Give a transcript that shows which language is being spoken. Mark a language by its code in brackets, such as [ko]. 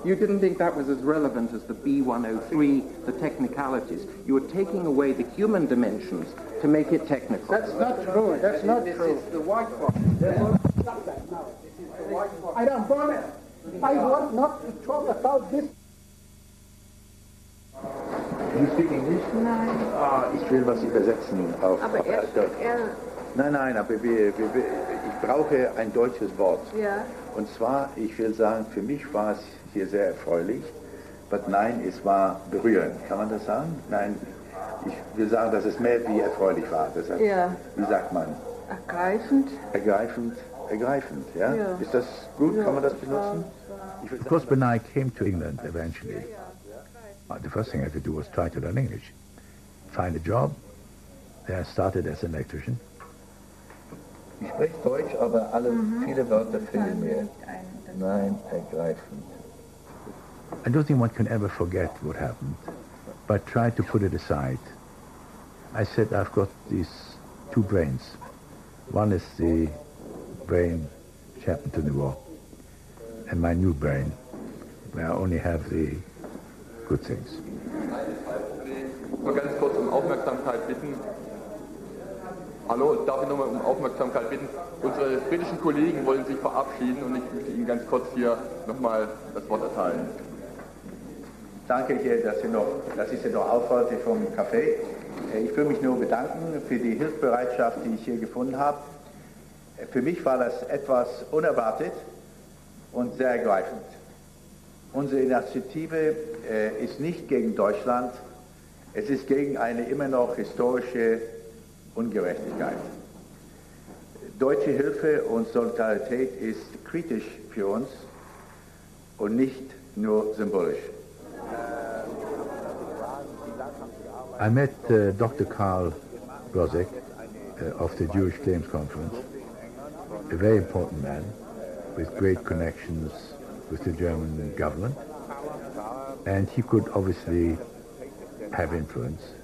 [en] You didn't think that was as relevant as the B-103, the technicalities. You were taking away the human dimensions to make it technical. That's not true. That's not true. This is the white box. Stop that now. This is the white box. I don't want it. I want not to talk about this. You speak English? [de] Nein. Ich will was übersetzen auf Deutsch. Nein, aber ich brauche ein deutsches Wort. Ja. Und zwar, ich will sagen, für mich war es hier sehr erfreulich, aber nein, es war berührend. Kann man das sagen? Nein, ich will sagen, dass es mehr wie erfreulich war. Deshalb, ja. Wie sagt man? Ergreifend. Ergreifend, ja? Ja. Ist das gut? Ja. Kann man das benutzen? [en] Of course, when I came to England eventually, the first thing I had to do was try to learn English. Find a job. Then I started as an electrician. [de] Ich spreche Deutsch, aber viele Wörter fehlen mir. Nein, ergreifend. [en] I don't think one can ever forget what happened, but try to put it aside. I said I've got these two brains. One is the brain which happened to the war, and my new brain, where I only have the good things. [de] Nur ganz kurz Aufmerksamkeit bitten. Hallo, darf ich nochmal Aufmerksamkeit bitten? Unsere britischen Kollegen wollen sich verabschieden und ich möchte Ihnen ganz kurz hier nochmal das Wort erteilen. Danke hier, dass ich Sie noch aufhalte vom Café. Ich will mich nur bedanken für die Hilfsbereitschaft, die ich hier gefunden habe. Für mich war das etwas unerwartet und sehr ergreifend. Unsere Initiative ist nicht gegen Deutschland, es ist gegen eine immer noch historische Ungerechtigkeit. Deutsche Hilfe und Solidarität ist kritisch für uns und nicht nur symbolisch. [en] I met Dr. Karl Brozek of the Jewish Claims Conference, a very important man with great connections with the German government, and he could obviously have influence.